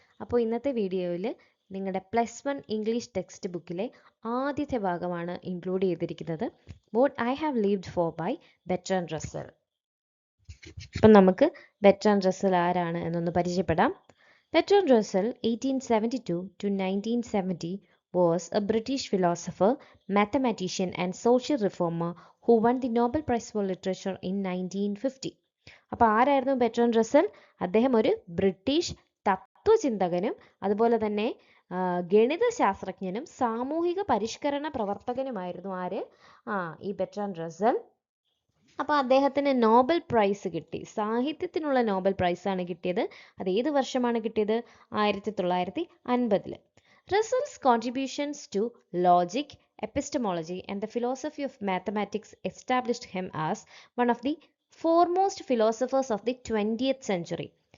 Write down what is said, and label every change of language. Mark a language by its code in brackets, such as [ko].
[ml] അപ്പോൾ ഇന്നത്തെ വീഡിയോയിൽ നിങ്ങളുടെ +1 ഇംഗ്ലീഷ് ടെക്സ്റ്റ് ബുക്കിലെ ആദ്യത്തെ ഭാഗമാണ് ഇൻക്ലൂഡ് ചെയ്തിരിക്കുന്നത്. What I have lived four by Bertrand Russell. അപ്പം നമുക്ക് ബെർട്രാൻഡ് റസ്സൽ ആരാണ് എന്നൊന്ന് പരിചയപ്പെടാം. [en] Bertrand Russell 1872 to 1970 was a British philosopher, mathematician and social reformer who won the Nobel Prize for Literature in 1950. [ml] അപ്പോൾ ആരായിരുന്നു ബെർട്രാൻഡ് റസ്സൽ? അദ്ദേഹം ഒരു British തത്വചിന്തകനും അതുപോലെ തന്നെ ഗണിതശാസ്ത്രജ്ഞനും സാമൂഹിക പരിഷ്കരണ പ്രവർത്തകനുമായിരുന്നു. ആര്? ഈ ബെർട്രാൻഡ് റസ്സൽ. അപ്പോൾ അദ്ദേഹത്തിന് നോബൽ പ്രൈസ് കിട്ടി. സാഹിത്യത്തിനുള്ള നോബൽ പ്രൈസാണ് കിട്ടിയത്. അത് ഏത് വർഷമാണ് കിട്ടിയത്? 1950. [en] Russell's contributions to logic, epistemology and the philosophy of mathematics established him as one of the foremost philosophers of the 20th century.